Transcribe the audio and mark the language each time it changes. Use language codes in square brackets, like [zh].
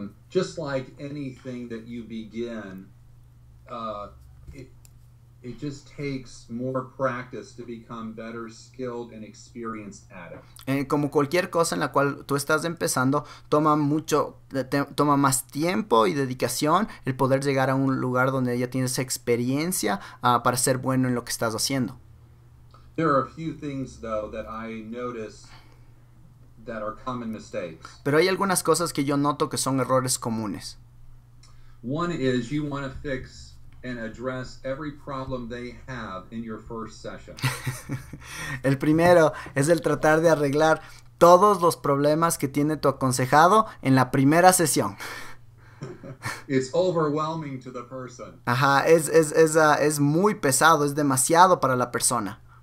[en] Just like anything that you begin, it just takes more practice to become better skilled and experienced at it. [es] Como cualquier cosa en la cual tú estás empezando, toma más tiempo y dedicación el poder llegar a un lugar donde ya tienes experiencia para ser bueno en lo que estás haciendo. [en] There are a few things though that I notice that are common mistakes. [es] Pero hay algunas cosas que yo noto que son errores comunes. [en] One is you want to fix and address every problem they have in your first session. [es] El primero es el tratar de arreglar todos los problemas que tiene tu aconsejado en la primera sesión. [en] It's overwhelming to the person. [es] Ajá, es muy pesado, es demasiado para la persona.